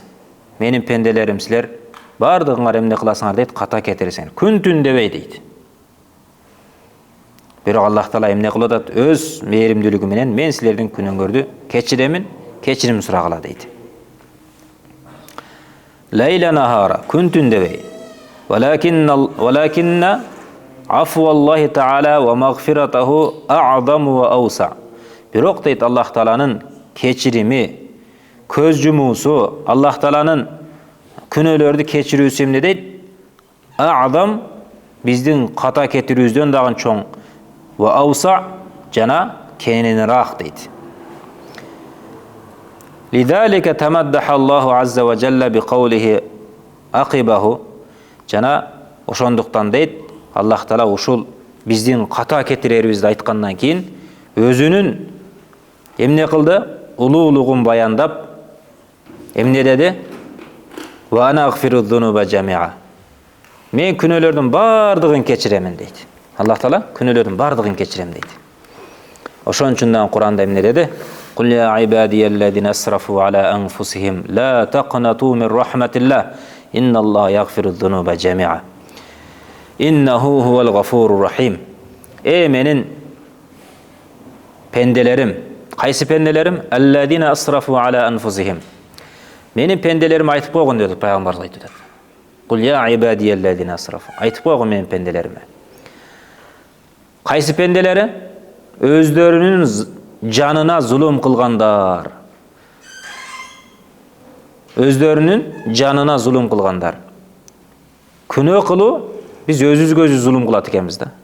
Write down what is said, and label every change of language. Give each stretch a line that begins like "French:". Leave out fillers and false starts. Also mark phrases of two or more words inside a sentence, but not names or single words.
Kyrgyz: Менин пенделерим, силер бардыгыңар эмне кыласыңар дейт? Ката кетиресиңер. Күн түн дебей дейт. Бирок Аллах Таала эмне кылып атат? Өз мээримдүүлүгү менен мен силердин күнөөңөрдү кечиремин, кечирим сурагыла дейт.
Arabic: ليلا نهارا,
Kyrgyz: күн түн дебей.
Arabic: ولكن عفو الله تعالى ومغفرته أعظم وأوسع.
Kyrgyz: Бирок дейт Аллах Тааланын кечирими, көз жумуусу, Аллах Тааланын күнөөлөрдү кечирүүсү эмне дейт? А'зам, биздин ката кетирүүбүздөн дагы чоң.
Arabic: وأوسع,
Kyrgyz: жана кененирээк дейт.
Arabic: لذلك تمدح الله عز وجل بقوله عقبه.
Kyrgyz: Жана ошондуктан дейт Аллах Таала ушул биздин ката кетирерибизди айткандан кийин өзүнүн эмне кылды? Улуулугун баяндап эмне деди?
Arabic: وأنا أغفر الذنوب جميعا.
Kyrgyz: Мен күнөөлөрдүн бардыгын кечиремин дейт. Аллах Таала күнөөлөрдүн бардыгын кечирем дейт. Ошон үчүн да Куранда эмне деди?
Arabic: قل يا عبادي الذين أسرفوا على أنفسهم لا تقنطوا من رحمة الله إن الله يغفر الذنوب جميعا إنه هو الغفور الرحيم.
Kyrgyz: Менин пенделерим, кайсы пенделерим?
Arabic: الذين أسرفوا على أنفسهم.
Kyrgyz: Менин пенделерим айтып койгон деди пайгамбар айтып.
Arabic: قل يا عبادي الذين أسرفوا.
Kyrgyz: Айтып койгон менин пенделериме. Кайсы пенделери? Өздөрүнүн жанына зулум кылгандар. Өздөрүнүн жанына зулум кылгандар. Күнөө кылуу биз өзүбүзгө зулум кылат экенбиз да.